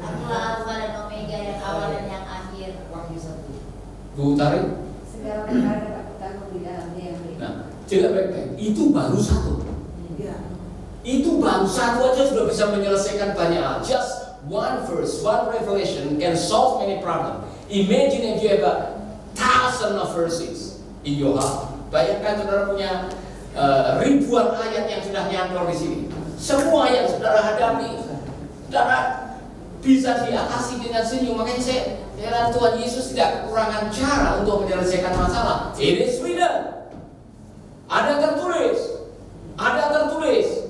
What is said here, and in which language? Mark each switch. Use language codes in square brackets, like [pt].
[id] Akulah Alfa dan Omega, yang awal dan yang akhir. Bu Tari. Segala perkara dapat kutahuan di dalamnya yang baik. Nah, coba baik-baik. Itu baru satu. ya. Itu baru satu aja sudah bisa menyelesaikan banyak hal. [en] Just one verse, one revelation can solve many problems. Imagine if you have a thousand of verses in your heart. [id] Bayangkan saudara punya ribuan ayat yang sudah nyantol di sini. Semua yang saudara hadapi, saudara bisa diatasi dengan senyum. Makanya saya heran, Tuhan Yesus tidak kekurangan cara untuk menyelesaikan masalah. [en] It is written. [id] Ada tertulis. Ada tertulis.